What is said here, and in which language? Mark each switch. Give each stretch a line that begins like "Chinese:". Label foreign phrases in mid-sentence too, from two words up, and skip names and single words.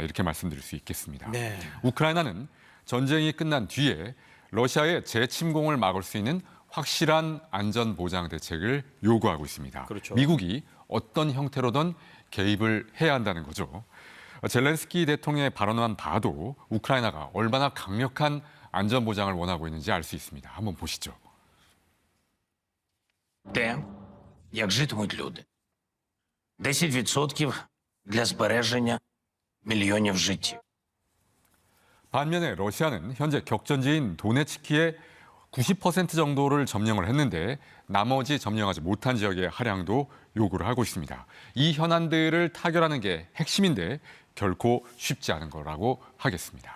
Korean: 이렇게 말씀드릴 수 있겠습니다. 우크라이나는 전쟁이 끝난 뒤에 러시아의 재침공을 막을 수 있는 확실한 안전보장 대책을 요구하고 있습니다. 미국이 어떤 형태로든 개입을 해야 한다는 거죠. 젤렌스키 대통령의 발언만 봐도 우크라이나가 얼마나 강력한 안전보장을 원하고 있는지 알 수 있습니다. 한번 보시죠.
Ukrainian: Те, як житимуть люди. 10% для збереження мільйонів життів.
Korean: 반면에 러시아는 현재 격전지인 도네츠키의 90% 정도를 점령을 했는데 나머지 점령하지 못한 지역의 할양도 요구를 하고 있습니다. 이 현안들을 타결하는 게 핵심인데 결코 쉽지 않은 거라고 하겠습니다.